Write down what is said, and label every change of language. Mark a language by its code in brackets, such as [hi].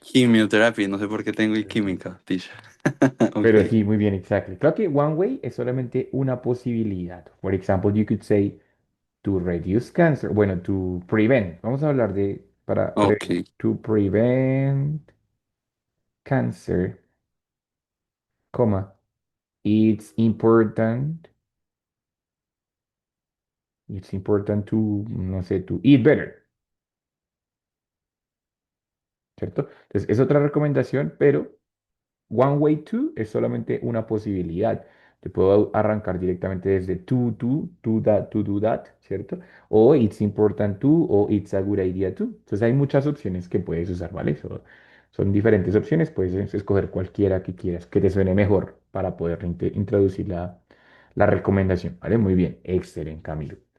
[es] quimioterapia, no sé por qué tengo y química, teacher. [en] Ok, [es] Pero sí, muy bien, exactly. Creo que one way es solamente una posibilidad. [en] For example, you could say to reduce cancer. Bueno, to prevent. [es] Vamos a hablar de para prevenir. [en] ok, To prevent cancer, comma, it's important. It's important to, [es] no sé, [en] to eat better, ¿cierto? [es] Entonces, es otra recomendación, pero one way to es solamente una posibilidad. Te puedo arrancar directamente desde [en] to do that, [es] ¿cierto? [en] O it's important to, o it's a good idea to. [es] Entonces hay muchas opciones que puedes usar, ¿vale? Son diferentes opciones, puedes escoger cualquiera que quieras, que te suene mejor para poder introducir la recomendación, ¿vale? Muy bien, excelente, Camilo.